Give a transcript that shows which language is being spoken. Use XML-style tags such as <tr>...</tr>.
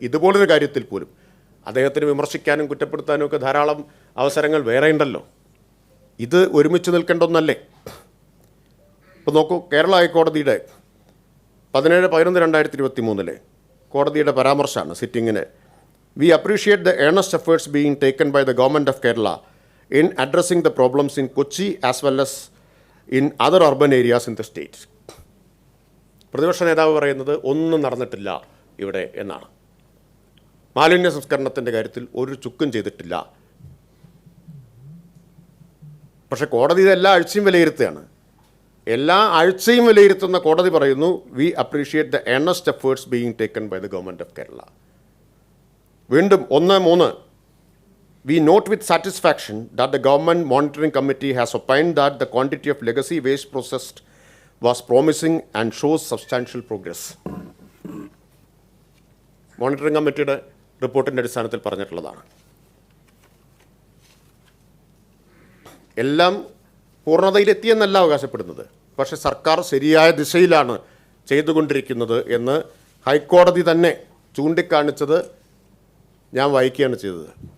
<ml>ഇതുപോലൊരു കാര്യത്തിൽ പോലും അദ്ദേഹത്തിന് വിമർശിക്കാനും കുറ്റപ്പെടുത്താനും ഒക്കെ ധാരാളം അവസരങ്ങൾ വേറെ ഉണ്ടല്ലോ. ഇത് ഒരുമിച്ച് നിൽക്കേണ്ട ഒന്നല്ലേ? ഇപ്പോൾ നോക്കൂ, കേരള ഹൈക്കോടതിയുടെ 17/11/2023 കോടതിയുടെ പരാമർശമാണ് സിറ്റിങ്ങിന്.</ml> <en>We appreciate the earnest efforts being taken by the Government of Kerala in addressing the problems in Kochi as well as in other urban areas in the state.</en> <ml>പ്രതിപക്ഷ നേതാവ് പറയുന്നത് ഒന്നും നടന്നിട്ടില്ല ഇവിടെ എന്നാണ്. മാലിന്യ സംസ്കരണത്തിൻ്റെ കാര്യത്തിൽ ഒരു ചുക്കും ചെയ്തിട്ടില്ല. പക്ഷേ കോടതി ഇത് എല്ലാ ആഴ്ചയും വിലയിരുത്തുകയാണ്. എല്ലാ ആഴ്ചയും വിലയിരുത്തുന്ന കോടതി പറയുന്നു,</ml> <en>We appreciate the earnest efforts being taken by the government of Kerala.</en> <ml>വീണ്ടും</ml> <en>1-3 We note with satisfaction that the Government Monitoring Committee has opined that the quantity of legacy waste processed was promising and shows substantial progress.</en> <ml>Monitoring കമ്മിറ്റിയുടെ റിപ്പോർട്ടിൻ്റെ അടിസ്ഥാനത്തിൽ പറഞ്ഞിട്ടുള്ളതാണ്. എല്ലാം പൂർണ്ണതയിലെത്തിയെന്നല്ല അവകാശപ്പെടുന്നത്, പക്ഷേ സർക്കാർ ശരിയായ ദിശയിലാണ് ചെയ്തുകൊണ്ടിരിക്കുന്നത് എന്ന് ഹൈക്കോടതി തന്നെ ചൂണ്ടിക്കാണിച്ചത് ഞാൻ വായിക്കുകയാണ് ചെയ്തത്.</ml>